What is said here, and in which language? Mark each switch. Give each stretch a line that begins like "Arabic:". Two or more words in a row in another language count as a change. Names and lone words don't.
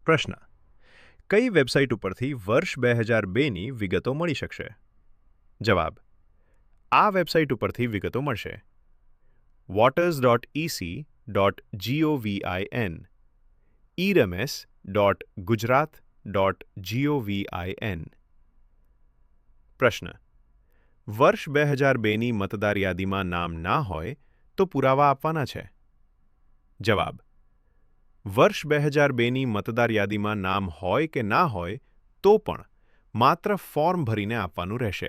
Gujarati: પ્રશ્ન: કઈ વેબસાઇટ ઉપરથી વર્ષ 2002ની વિગતો મળી શકશે? જવાબ: આ વેબસાઇટ ઉપરથી વિગતો મળશે. waters.ec.govin, eremes.gujarat.govin. પ્રશ્ન: વર્ષ 2002ની મતદાર યાદીમાં નામ ના હોય તો પુરાવા આપવાના છે? જવાબ: વર્ષ 2002ની મતદાર યાદીમાં નામ હોય કે ના હોય તો પણ માત્ર ફોર્મ ભરીને આપવાનું રહેશે.